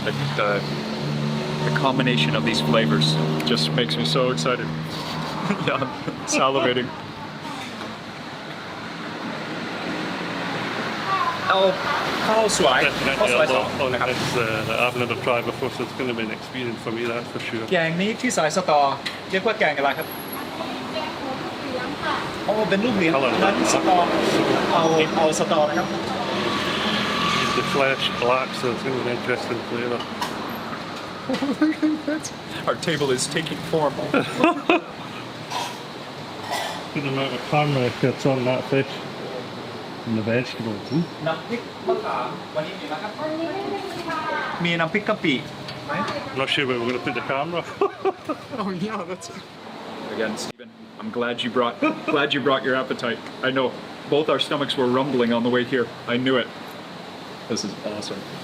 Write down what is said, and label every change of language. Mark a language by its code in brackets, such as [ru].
[en] The combination of these flavors just makes me so excited. Yeah, salivating. Oh, how swai. Definitely a lot on this that I've never tried before, so it's going to be an experience for me, that's for sure. [th] แกงนี้ที่ใส่สตอเรียกว่าแกงอะไรครับ แกงหัวเหลืองค่ะ อ๋อเป็นลูกเหรียญนั้นสตอเอาสตอนะครับ [en] Use the flesh black, so it's going to be an interesting flavour. Our table is taking form. The amount of camera that's on that fish and the vegetables. [th] น้ำพริกมะขามวันนี้มีไหมครับ วันนี้ไม่มีค่ะ มีน้ำพริกกะปิ [en] I'm not sure where we're going to put the camera. Oh yeah, that's again, Stephen. I'm glad you brought your appetite. I know both our stomachs were rumbling on the way here. I knew it. This is awesome.